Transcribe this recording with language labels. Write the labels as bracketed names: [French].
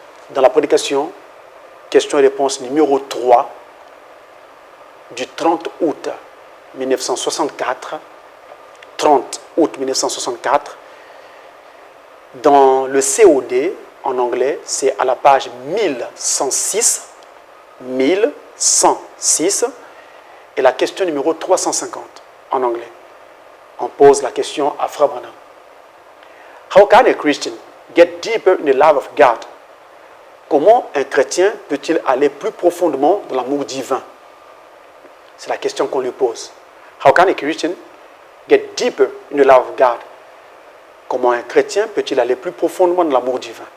[French] Dans la prédication, question et réponse numéro 3, du 30 août 1964, 30 août 1964, dans le COD, en anglais, c'est à la page 1106, 1106, et la question numéro 350, en anglais. On pose la question à Frère Branham. [English] How can a Christian get deeper in the love of God? [French] Comment un chrétien peut-il aller plus profondément dans l'amour divin? C'est la question qu'on lui pose. [English] How can a Christian get deeper in the love of God? [French] Comment un chrétien peut-il aller plus profondément dans l'amour divin?